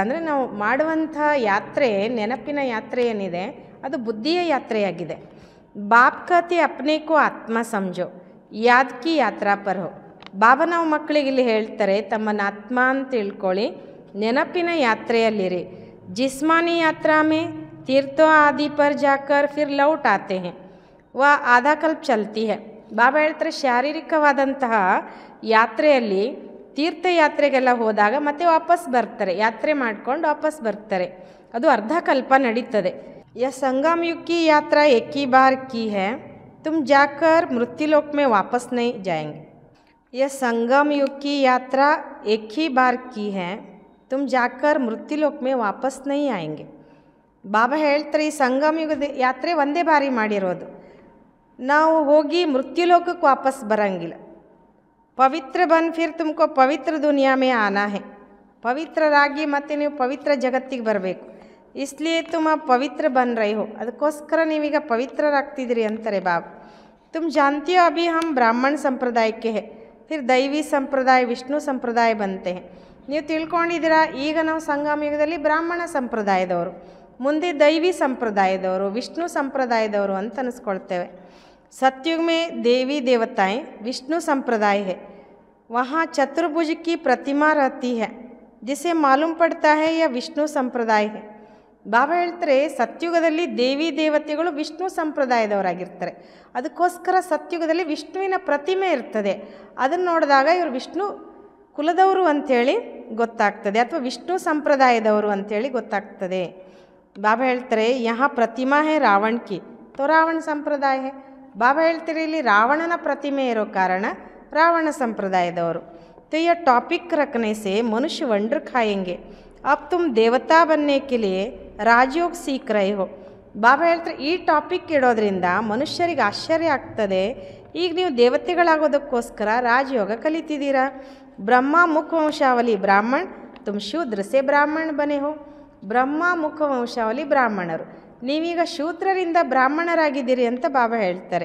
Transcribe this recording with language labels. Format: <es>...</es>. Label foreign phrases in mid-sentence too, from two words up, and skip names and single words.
<kn>ಅಂದರೆ ನಾವು ಮಾಡುವಂಥ ಯಾತ್ರೆ, ನೆನಪಿನ ಯಾತ್ರೆ ಏನಿದೆ ಅದು ಬುದ್ಧಿಯ ಯಾತ್ರೆಯಾಗಿದೆ.</kn> <hi>बाप कहते अपने को आत्मा समझो याद की यात्रा पर हो.</hi> <kn>ಬಾಬಾ ನಾವು ಮಕ್ಕಳಿಗೆ ಇಲ್ಲಿ ಹೇಳ್ತಾರೆ ತಮ್ಮನ್ನು ಆತ್ಮ ಅಂತ ತಿಳ್ಕೊಳ್ಳಿ, ನೆನಪಿನ ಯಾತ್ರೆಯಲ್ಲಿರಿ.</kn> <hi>जिस्मानी यात्रा में तीर्थों आदि पर जाकर फिर लौट आते हैं वह आधा कल्प चलती है.</hi> <kn>ಬಾಬಾ ಹೇಳ್ತಾರೆ ಶಾರೀರಿಕವಾದಂತಹ ಯಾತ್ರೆಯಲ್ಲಿ ತೀರ್ಥಯಾತ್ರೆಗೆಲ್ಲ ಹೋದಾಗ ಮತ್ತೆ ವಾಪಸ್ ಬರ್ತಾರೆ, ಯಾತ್ರೆ ಮಾಡ್ಕೊಂಡು ವಾಪಸ್ ಬರ್ತಾರೆ, ಅದು ಅರ್ಧ ಕಲ್ಪ ನಡೀತದೆ.</kn> <hi>यह संगम युग की यात्रा एक ही बार की है, तुम जाकर मृत्युलोक में वापस नहीं जाएंगे. यह संगम युग की यात्रा एक ही बार की है, तुम जाकर मृत्युलोक में वापस नहीं आएंगे.</hi> <kn>ಬಾಬಾ ಹೇಳ್ತಾರೆ ಈ ಸಂಗಮ ಯುಗದ ಯಾತ್ರೆ ಒಂದೇ ಬಾರಿ ಮಾಡಿರೋದು, ನಾವು ಹೋಗಿ ಮೃತ್ಯುಲೋಕಕ್ಕೆ ವಾಪಸ್ ಬರಂಗಿಲ್ಲ.</kn> <hi>पवित्र बन फिर तुमको पवित्र दुनिया में आना है.</hi> <kn>ಪವಿತ್ರರಾಗಿ ಮತ್ತೆ ನೀವು ಪವಿತ್ರ ಜಗತ್ತಿಗೆ ಬರಬೇಕು.</kn> <hi>इसलिए तुम पवित्र बन रहे हो,</hi> <kn>ಅದಕ್ಕೋಸ್ಕರ ನೀವೀಗ ಪವಿತ್ರರಾಗ್ತಿದ್ದೀರಿ ಅಂತಾರೆ ಬಾಬಾ.</kn> <hi>तुम जानते हो अभी हम ब्राह्मण संप्रदाय के हैं, फिर दैवी संप्रदाय विष्णु संप्रदाय बनते हैं.</hi> <kn>ನೀವು ತಿಳ್ಕೊಂಡಿದ್ದೀರಾ ಈಗ ನಾವು ಸಂಗಮ ಯುಗದಲ್ಲಿ ಬ್ರಾಹ್ಮಣ ಸಂಪ್ರದಾಯದವರು, ಮುಂದೆ ದೈವಿ ಸಂಪ್ರದಾಯದವರು, ವಿಷ್ಣು ಸಂಪ್ರದಾಯದವರು ಅಂತ ಅನಿಸ್ಕೊಳ್ತೇವೆ.</kn> <hi>सतयुग में देवी देवताएं विष्णु संप्रदाय है, वहाँ चतुर्भुज की प्रतिमा रहती है, जिसे मालूम पड़ता है यह विष्णु संप्रदाय है.</hi> <kn>ಬಾಬಾ ಹೇಳ್ತಾರೆ ಸತ್ಯುಗದಲ್ಲಿ ದೇವಿ ದೇವತೆಗಳು ವಿಷ್ಣು ಸಂಪ್ರದಾಯದವರಾಗಿರ್ತಾರೆ, ಅದಕ್ಕೋಸ್ಕರ ಸತ್ಯುಗದಲ್ಲಿ ವಿಷ್ಣುವಿನ ಪ್ರತಿಮೆ ಇರ್ತದೆ. ಅದನ್ನು ನೋಡಿದಾಗ ಇವರು ವಿಷ್ಣು ಕುಲದವರು ಅಂಥೇಳಿ ಗೊತ್ತಾಗ್ತದೆ, ಅಥವಾ ವಿಷ್ಣು ಸಂಪ್ರದಾಯದವರು ಅಂಥೇಳಿ ಗೊತ್ತಾಗ್ತದೆ. ಬಾಬಾ ಹೇಳ್ತಾರೆ</kn> <hi>यहाँ प्रतिमा है रावण की तो रावण संप्रदाय है.</hi> <kn>ಬಾಬಾ ಹೇಳ್ತೀರಿ ಇಲ್ಲಿ ರಾವಣನ ಪ್ರತಿಮೆ ಇರೋ ಕಾರಣ ರಾವಣ ಸಂಪ್ರದಾಯದವರು.</kn> <hi>तो यह टॉपिक रखने से मनुष्य वंडर खाएंगे, अब तुम देवता बनने के लिए राजयोग सीख रहे हो.</hi> <kn>ಬಾಬಾ ಹೇಳ್ತಾರೆ ಈ ಟಾಪಿಕ್ ಇಡೋದ್ರಿಂದ ಮನುಷ್ಯರಿಗೆ ಆಶ್ಚರ್ಯ ಆಗ್ತದೆ, ಈಗ ನೀವು ದೇವತೆಗಳಾಗೋದಕ್ಕೋಸ್ಕರ ರಾಜಯೋಗ ಕಲಿತಿದ್ದೀರಾ.</kn> <hi>ब्रह्मा मुख वंशावली ब्राह्मण तुम शूद्र से ब्राह्मण बने हो.</hi> <kn>ಬ್ರಹ್ಮ ಮುಖ ವಂಶಾವಳಿ ಬ್ರಾಹ್ಮಣರು, ನೀವೀಗ ಶೂದ್ರರಿಂದ ಬ್ರಾಹ್ಮಣರಾಗಿದ್ದೀರಿ ಅಂತ ಬಾಬಾ ಹೇಳ್ತಾರೆ.</kn>